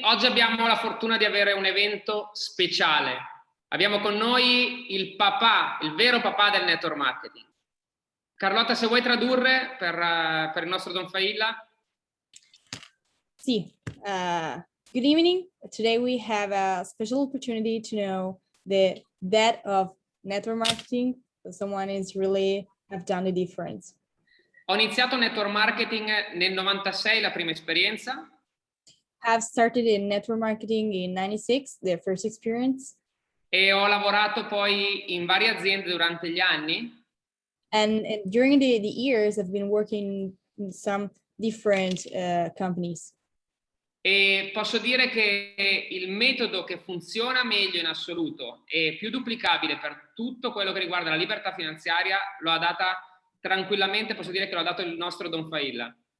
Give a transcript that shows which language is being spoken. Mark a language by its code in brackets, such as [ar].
[it] Oggi abbiamo la fortuna di avere un evento speciale. Abbiamo con noi il papà, il vero papà del network marketing. Carlotta, se vuoi tradurre per il nostro Don Failla. [en] Sì. Good evening. Today we have a special opportunity to know the depth of network marketing. So someone is really have done the difference. [it] Ho iniziato network marketing nel 96, la prima esperienza. [en] Have started in network marketing in 96, the first experience. [it] E ho lavorato poi in varie aziende durante gli anni. [en] And during the years, I've been working in some different companies. [it] E posso dire che il metodo che funziona meglio in assoluto e più duplicabile per tutto quello che riguarda la libertà finanziaria lo ha data tranquillamente, posso dire che lo ha dato il nostro Don Failla.